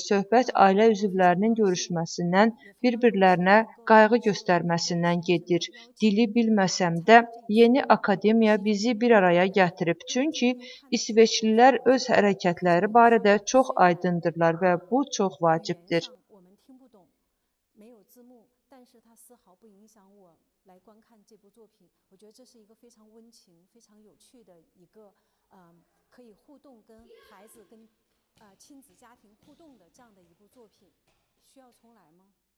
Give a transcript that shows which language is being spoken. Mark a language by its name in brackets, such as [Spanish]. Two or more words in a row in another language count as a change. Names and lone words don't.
[Azerbaijani] Söhbət ailə üzvlərinin görüşməsindən, bir-birlərinə qayğı göstərməsindən gedir. Dili bilməsəm də, yeni akademiya bizi bir araya gətirib. Çünki İsveçlilər öz hərəkətləri barədə çox aydındırlar və bu çox vacibdir. [Chinese] 但是它丝毫不影响我来观看这部作品。我觉得这是一个非常温情、非常有趣的一个可以互动跟孩子、跟亲子家庭互动的这样的一部作品。需要重来吗？